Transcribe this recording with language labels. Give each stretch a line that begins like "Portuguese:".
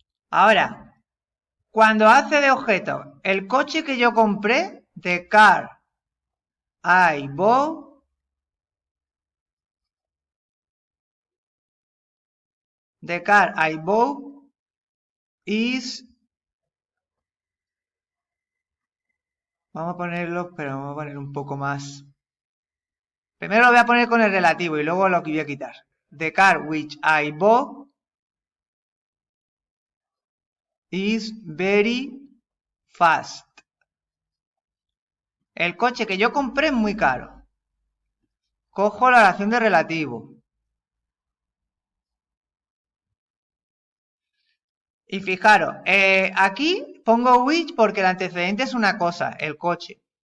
Spanish: Ahora, cuando hace de objeto el coche que yo compré,
English: the car I bought, the car I bought is,
Spanish: vamos a ponerlo, pero vamos a poner un poco más. Primero lo voy a poner con el relativo y luego lo que voy a quitar.
English: The car which I bought is very fast.
Spanish: El coche que yo compré es muy caro. Cojo la oración de relativo. Y fijaros, aquí pongo which porque el antecedente es una cosa, el coche.